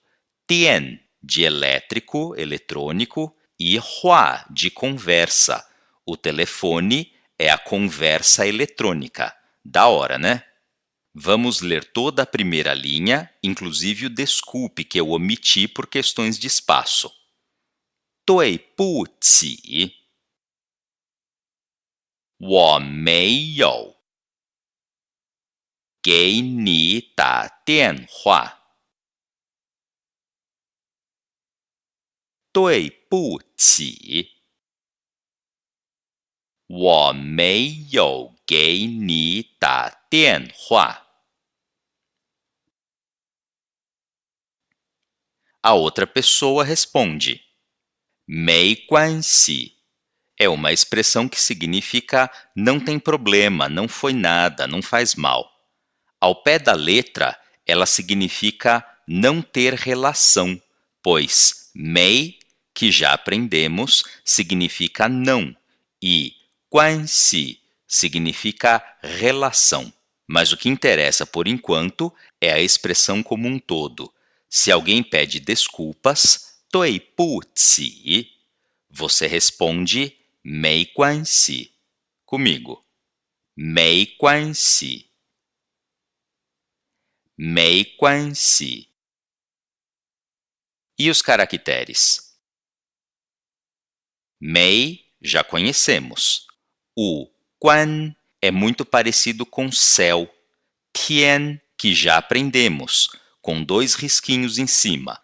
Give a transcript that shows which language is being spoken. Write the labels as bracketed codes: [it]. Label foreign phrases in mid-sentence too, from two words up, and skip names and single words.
[pt] Tian, de elétrico, eletrônico, e hua, de conversa. O telefone é a conversa eletrônica. Da hora, né? Vamos ler toda a primeira linha, inclusive o desculpe que eu omiti por questões de espaço. [zh] 对不起，我没有给你打电话。对不起，我没有给你打电话。 [pt] A outra pessoa responde: [zh] 没关系. [pt] É uma expressão que significa não tem problema, não foi nada, não faz mal. Ao pé da letra, ela significa não ter relação, pois mei, que já aprendemos, significa não, e guanxi significa relação. Mas o que interessa por enquanto é a expressão como um todo. Se alguém pede desculpas, [zh] 对不起, [pt] você responde [zh] 没关系. [pt] Comigo. [zh] 没关系. 没关系. [pt] E os caracteres? Mei, já conhecemos. O quan é muito parecido com céu. Tian, que já aprendemos, com 2 risquinhos em cima.